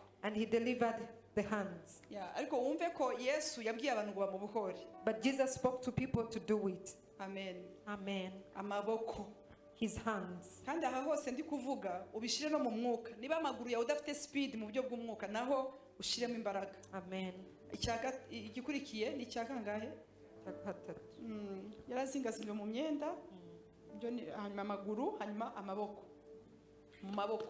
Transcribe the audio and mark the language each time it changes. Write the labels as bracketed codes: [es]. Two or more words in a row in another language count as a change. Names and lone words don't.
[en] And He delivered the hands. [rw] Ya, ariko wumve ko Yesu yabwiye abantu ngo bamubohore. [en] But Jesus spoke to people to do it. Amen. Amen. [rw] Amaboko. [en] His hands. [rw] Kandi aha hose ndi kuvuga ubishire no mu mwuka niba amaguru yawe udafite speed mu buryo bw'umwuka naho ushiremo imbaraga. Amen. Igikurikiye ni icya kangahe? Yarazingazinzwe mu myenda ibyo ni hanyuma amaguru hanyuma amaboko mu maboko.